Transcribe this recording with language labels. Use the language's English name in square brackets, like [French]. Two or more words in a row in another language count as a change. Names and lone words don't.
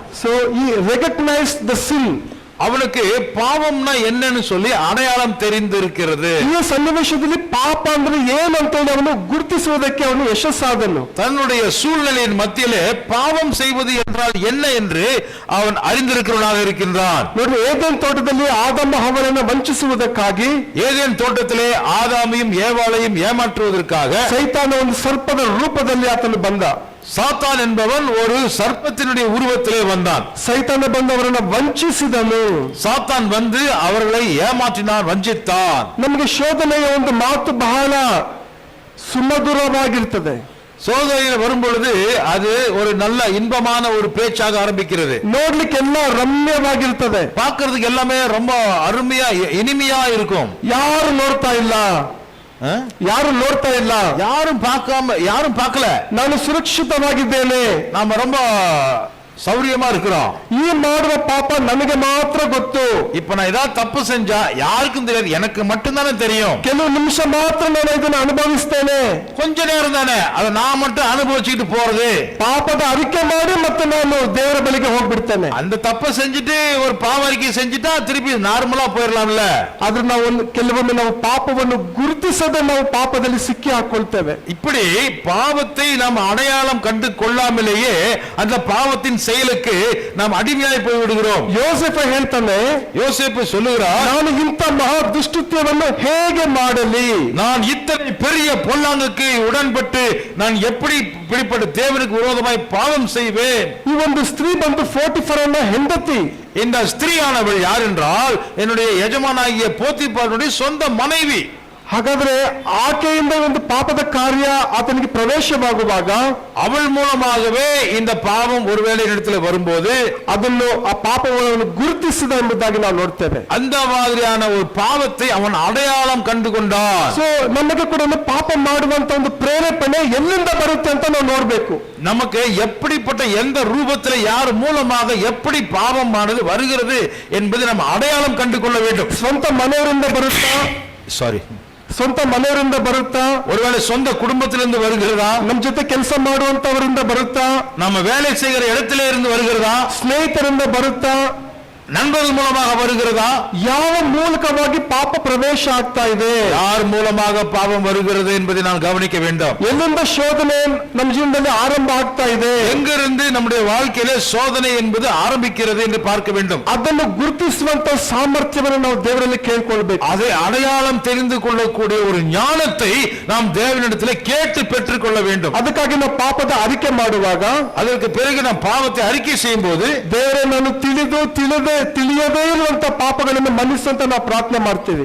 [English] So he recognized the sin. [Tamil] அவனுக்கு பாவம்னா என்னன்னு சொல்லி அடையாளம் தெரிந்திருக்கிறது. [Kannada] ಈ ಸನ್ನಿವೇಶದಲ್ಲಿ ಪಾಪ ಅಂದ್ರೆ ಏನಂತ ಅವನು ಗುರುತಿಸುವುದಕ್ಕೆ ಅವನು ಯಶಸ್ಸಾದನು. [Tamil] தன்னுடைய சூழ்நிலையின் மத்தியிலே பாவம் செய்வது என்றால் என்ன என்று அவன் அறிந்திருக்கிறவனாக இருக்கின்றான். [Kannada] ನೋಡಿ, ಏದೆನ್ ತೋಟದಲ್ಲಿ ಆದಾಮ ಹವ್ವಳನ್ನು ವಂಚಿಸುವುದಕ್ಕಾಗಿ, [Tamil] ஏதேன் தோட்டத்திலே ஆதாமையும் ஏவாளையும் ஏமாற்றுவதற்காக [Kannada] ಸೈತಾನ ಒಂದು ಸರ್ಪದ ರೂಪದಲ್ಲಿ ಆತನು ಬಂದ. [Tamil] சாத்தான் என்பவன் ஒரு சர்ப்பத்தினுடைய உருவத்திலே வந்தான். [Kannada] ಸೈತಾನ ಬಂದು ಅವರನ್ನು ವಂಚಿಸಿದನು. [Tamil] சாத்தான் வந்து அவர்களை ஏமாற்றினான், வஞ்சித்தான். [Kannada] ನಮಗೆ ಶೋಧನೆಯ ಒಂದು ಮಾತು ಬಹಳ ಸುಮಧುರವಾಗಿರ್ತದೆ. [Tamil] சோதனையில் வரும் பொழுது அது ஒரு நல்ல இன்பமான ஒரு பேச்சாக ஆரம்பிக்கிறது. [Kannada] ನೋಡ್ಲಿಕ್ಕೆ ಎಲ್ಲ ರಮ್ಯವಾಗಿರ್ತದೆ. [Tamil] பார்க்கிறதுக்கு எல்லாமே ரொம்ப அருமையா இனிமையா இருக்கும். [Kannada] ಯಾರು ನೋಡ್ತಾ ಇಲ್ಲ, ಯಾರು ನೋಡ್ತಾ ಇಲ್ಲ, [Tamil] யாரும் பார்க்கல. [Kannada] ನಾನು ಸುರಕ್ಷಿತವಾಗಿದ್ದೇನೆ, [Tamil] நாம ரொம்ப சௌரியமா இருக்கிறோம். [Kannada] ಈ ಮಾಡುವ ಪಾಪ ನನಗೆ ಮಾತ್ರ ಗೊತ್ತು. [Tamil] இப்ப நான் ஏதாவது தப்பு செஞ்சா யாருக்கும் தெரியாது, எனக்கு மட்டும்தானே தெரியும். [Kannada] ಕೆಲವು ನಿಮಿಷ ಮಾತ್ರ ನಾನು ಇದನ್ನು ಅನುಭವಿಸ್ತೇನೆ. [Tamil] கொஞ்ச நேரம் தானே, அதை நான் மட்டும் அனுபவிச்சுட்டு போறது. [Kannada] ಪಾಪದ ಅರಿಕೆ ಮಾಡಿ ಮತ್ತೆ ನಾನು ದೇವರ ಬಳಿಗೆ ಹೋಗ್ಬಿಡ್ತೇನೆ. [Tamil] அந்த தப்பை செஞ்சுட்டு ஒரு பாவ அறிக்கை செஞ்சுட்டா திருப்பி நார்மலா போயிடலாம்ல. [Kannada] ಆದ್ರೆ ನಾವು ಕೆಲವೊಮ್ಮೆ ನಾವು ಪಾಪವನ್ನು ಗುರುತಿಸದೆ ನಾವು ಪಾಪದಲ್ಲಿ ಸಿಕ್ಕಿ ಹಾಕೊಳ್ತೇವೆ. [Tamil] இப்படி பாவத்தை நாம் அடையாளம் கண்டு கொள்ளாமலேயே அந்த பாவத்தின் செயலுக்கு நாம் அடிமையாய் போய் விடுகிறோம். [Kannada] ಯೋಸೆಫ ಹೇಳ್ತಾನೆ, [Tamil] யோசேப்பு சொல்லுகிறார், [Kannada] ನಾನು ಇಂಥ ಮಹಾ ದುಷ್ಟತ್ವವನ್ನು ಹೇಗೆ ಮಾಡಲಿ? [Tamil] நான் இத்தனை பெரிய பொல்லாங்குக்கு உடன்பட்டு நான் எப்படி இப்படிப்பட்ட தேவனுக்கு விரோதமாய் பாவம் செய்வேன். [Kannada] ಈ ಒಂದು ಸ್ತ್ರೀ ಬಂದು 44 ಹೆಂಡತಿ. [Tamil] இந்த ஸ்திரீயானவள் யார் என்றால் என்னுடைய எஜமானாகிய போத்திபாரனுடைய சொந்த மனைவி. [Kannada] ಹಾಗಾದ್ರೆ ಆಕೆಯಿಂದ ಒಂದು ಪಾಪದ ಕಾರ್ಯ ಆತನಿಗೆ ಪ್ರವೇಶವಾಗುವಾಗ, [Tamil] அவள் மூலமாகவே இந்த பாவம் ஒருவேளை இடத்துல வரும்போது [Kannada] ಅದನ್ನು ಆ ಪಾಪವನ್ನು ಗುರುತಿಸಿದ ಎಂಬುದಾಗಿ ನಾವು ನೋಡ್ತೇವೆ. [Tamil] அந்த மாதிரியான ஒரு பாவத்தை அவன் அடையாளம் கண்டு கொண்டான். [Kannada] ಸೊ ನಮಗೆ ಕೂಡ ಪಾಪ ಮಾಡುವಂತ ಒಂದು ಪ್ರೇರೇಪಣೆ ಎಲ್ಲಿಂದ ಬರುತ್ತೆ ಅಂತ ನಾವು ನೋಡ್ಬೇಕು. [Tamil] நமக்கு எப்படிப்பட்ட எந்த ரூபத்தில் யார் மூலமாக எப்படி பாவமானது வருகிறது என்பதை நம்ம அடையாளம் கண்டு கொள்ள வேண்டும். [Kannada] ಸ್ವಂತ ಮನೆಯವರಿಂದ ಬರುತ್ತಾ? ಸ್ವಂತ ಮನೆಯವರಿಂದ ಬರುತ್ತಾ? [Tamil] ஒருவேளை சொந்த குடும்பத்திலிருந்து வருகிறதா? [Kannada] ನಮ್ಮ ಜೊತೆ ಕೆಲಸ ಮಾಡುವಂತವರಿಂದ ಬರುತ್ತಾ? [Tamil] நம்ம வேலை செய்கிற இடத்திலே இருந்து வருகிறதா? [Kannada] ಸ್ನೇಹಿತರಿಂದ ಬರುತ್ತಾ? [Tamil] நண்பர்கள் மூலமாக வருகிறதா? [Kannada] ಯಾವ ಮೂಲಕವಾಗಿ ಪಾಪ ಪ್ರವೇಶ ಆಗ್ತಾ ಇದೆ? [Tamil] யார் மூலமாக பாவம் வருகிறது என்பதை நான் கவனிக்க வேண்டும். [Kannada] ಎಲ್ಲಿಂದ ಶೋಧನೆ ನಮ್ಮ ಜೀವನದಲ್ಲಿ ಆರಂಭ ಆಗ್ತಾ ಇದೆ? [Tamil] எங்கிருந்து நம்முடைய வாழ்க்கையிலே சோதனை என்பது ஆரம்பிக்கிறது என்று பார்க்க வேண்டும். [Kannada] ಅದನ್ನು ಗುರುತಿಸುವಂತ ಸಾಮರ್ಥ್ಯವನ್ನು ನಾವು ದೇವರಲ್ಲಿ ಕೇಳಿಕೊಳ್ಳಬೇಕು. [Tamil] அதை அடையாளம் தெரிந்து கொள்ளக்கூடிய ஒரு ஞானத்தை நாம் தேவனிடத்திலே கேட்டு பெற்றுக் கொள்ள வேண்டும். [Kannada] ಅದಕ್ಕಾಗಿ ನಾವು ಪಾಪದ ಅರಿಕೆ ಮಾಡುವಾಗ, [Tamil] அதற்கு பிறகு நாம் பாவத்தை அறிக்கை செய்யும் போது, [Kannada] ದೇವರೇ ನಾನು ತಿಳಿಯದೇ ಇರುವಂತ ಪಾಪಗಳನ್ನು ಮನ್ನಿಸಂತ ನಾವು ಪ್ರಾರ್ಥನೆ ಮಾಡ್ತೀವಿ.